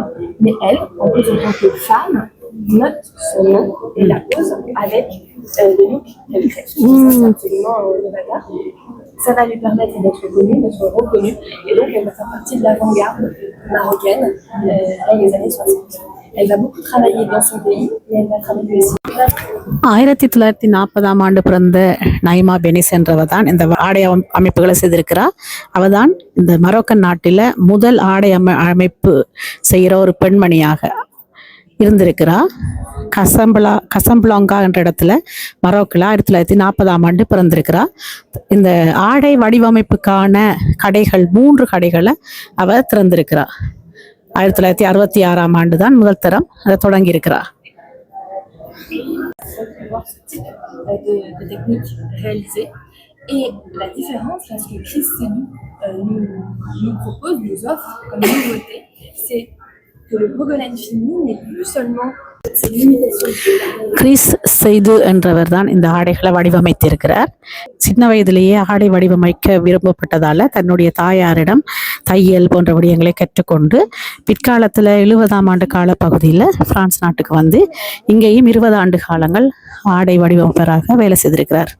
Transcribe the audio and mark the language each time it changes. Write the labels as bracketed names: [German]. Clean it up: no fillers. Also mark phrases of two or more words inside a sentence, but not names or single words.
[French] Mais elle, en plus en tant que femme, note son nom et la pose avec le look qu'elle crée. C'est absolument novateur. Ça va lui permettre d'être connue, d'être reconnue, et donc elle va faire partie de l'avant-garde marocaine dans les années 60. Elle va beaucoup travailler dans son pays, mais elle va travailler aussi. [Tamil] 1940 ஆண்டு பிறந்த நைமா பெனிஸ் என்றவர் தான் இந்த ஆடை அமைப்புகளை செய்திருக்கிறார். அவதான் இந்த மரோக்கன் நாட்டில முதல் ஆடை அமைப்பு செய்கிற ஒரு பெண்மணியாக இருந்திருக்கிறா. கசம்பலாங்கா என்ற இடத்துல மரோக்கில் 1940 ஆண்டு பிறந்திருக்கிறா. இந்த ஆடை வடிவமைப்புக்கான கடைகள் 3 கடைகளை அவ திறந்திருக்கிறா. 1966 ஆண்டு தான் முதல் தரம் அதை தொடங்கி இருக்கிறா. [French] De techniques réalisées. Et la différence, là, ce que Chris Sédou nous propose, nous offre comme nouveauté, c'est que le Bogolan fini n'est plus seulement ces limitations. [Tamil] கிறிஸ் செய்து என்றவர் தான் இந்த ஆடைகளை வடிவமைத்திருக்கிறார். சின்ன வயதிலேயே ஆடை வடிவமைக்க விரும்பப்பட்டதால தன்னுடைய தாயாரிடம் தையல் போன்ற விடயங்களை கற்றுக்கொண்டு பிற்காலத்தில் 70ஆம் ஆண்டு கால பகுதியில் பிரான்ஸ் நாட்டுக்கு வந்து இங்கேயும் 20 ஆண்டு காலங்கள் ஆடை வடிவமைப்பராக வேலை செய்திருக்கிறார்.